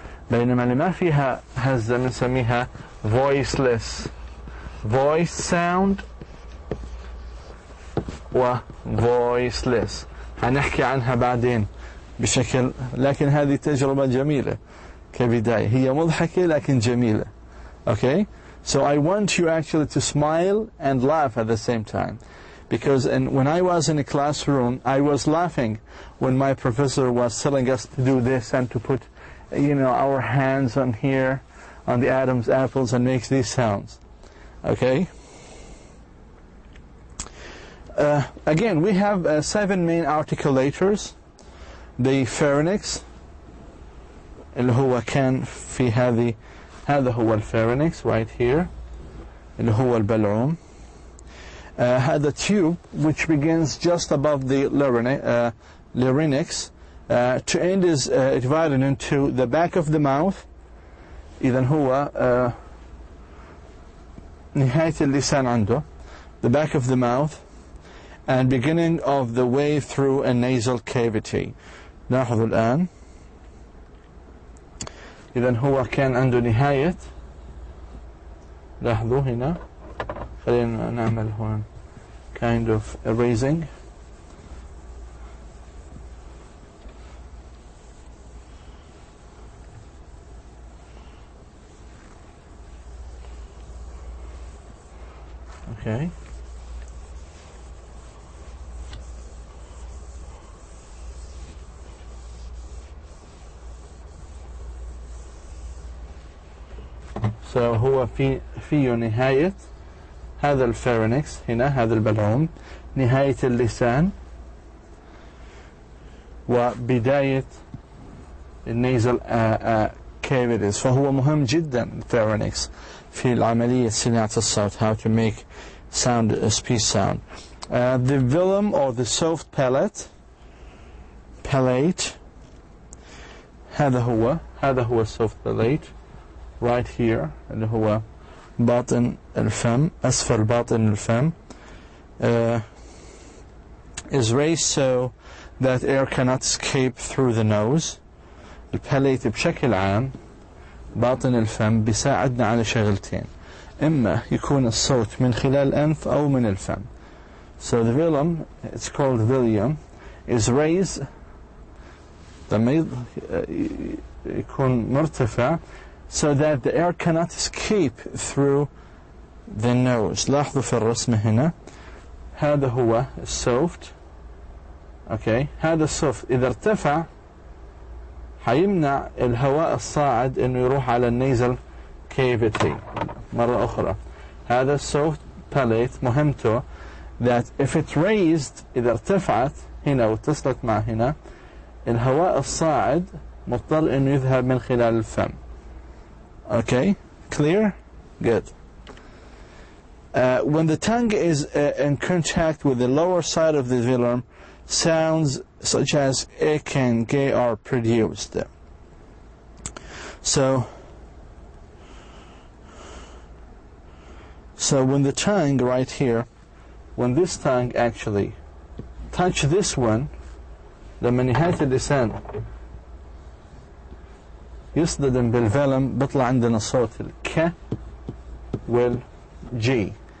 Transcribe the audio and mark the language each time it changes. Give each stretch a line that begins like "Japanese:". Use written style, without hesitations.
Arabic: بينما اللي ما فيها هزة بنسميها
English: voiceless. voiced sound
Arabic: و voiceless. هنحكي عنها بعدين بشكل، لكن هذه تجربة جميلة كبداية، هي مضحكة لكن جميلة.
English: Okay, so I want you actually to smile and laugh at the same time, because when I was in a classroom, I was laughing when my professor was telling us to do this and to put, our hands on here, on the Adam's apples, and make these sounds. Okay. Again, we have 7 main articulators. The pharynx
Arabic: اللي هو كان في هذا هو الpharynx
English: right here
Arabic: اللي هو البلعوم. هذا
English: tube which begins just above the larynx. To end is divided into the back of the mouth.
Arabic: إذن هو نهاية اللسان عنده,
English: the back of the mouth, and beginning of the way through a nasal cavity.
Arabic: لاحظوا الآن. إذن هو كان عنده نهاية, لاحظوا هنا, خلينا نعمل هون
English: kind of erasing. Okay. So
Arabic: هو فيه نهاية هذا الفارنكس هنا, هذا البلعوم, نهاية اللسان وبداية النيزل cavities. فهو مهم جدا الفارنكس في العملية صناعة الصوت,
English: how to make sound, speech sound. The velum or the soft palate,
Arabic: هذا هو
English: soft palate right here,
Arabic: اللي هو باطن الفم, أسفل باطن الفم,
English: is raised so that air cannot escape through the nose.
Arabic: الباليت بشكل عام باطن الفم بيساعدنا على شغلتين, إما يكون الصوت من خلال الأنف أو من الفم.
English: So the velum, it's called velium, is raised,
Arabic: لما يكون مرتفع,
English: so that the air cannot escape through the nose.
Arabic: لاحظوا في الرسمة هنا, هذا هو السوفت.
English: okay,
Arabic: هذا السوفت إذا ارتفع حيمنع الهواء الصاعد إنه يروح على النيزل cavity. مرة أخرى, هذا السوفت palate مهمته
English: that if it raised,
Arabic: إذا ارتفعت هنا واتصلت مع هنا, الهواء الصاعد مضطر إنه يذهب من خلال الفم.
English: Okay, clear? Good. When the tongue is in contact with the lower side of the velum, sounds such as ik and ge are produced. So when the tongue right here, when this tongue actually touch this one,
Arabic: لما نهاية اللسان يصطدم بالفلم بطلع عندنا صوت الك والجي.